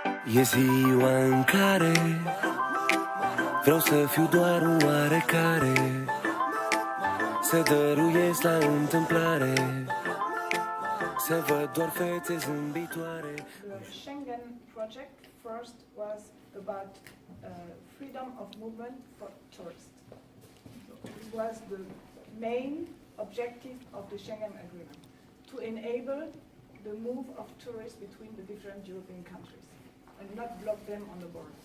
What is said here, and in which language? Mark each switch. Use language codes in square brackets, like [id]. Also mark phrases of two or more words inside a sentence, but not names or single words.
[ro] E ziua în care vreau să fiu doar un oarecare, să dăruiesc la întâmplare, să văd doar fețe zâmbitoare. [en] The Schengen project first was about freedom of movement for tourists. It was the main objective of the Schengen Agreement, to enable the move of tourists between the different European countries and not block them on the borders.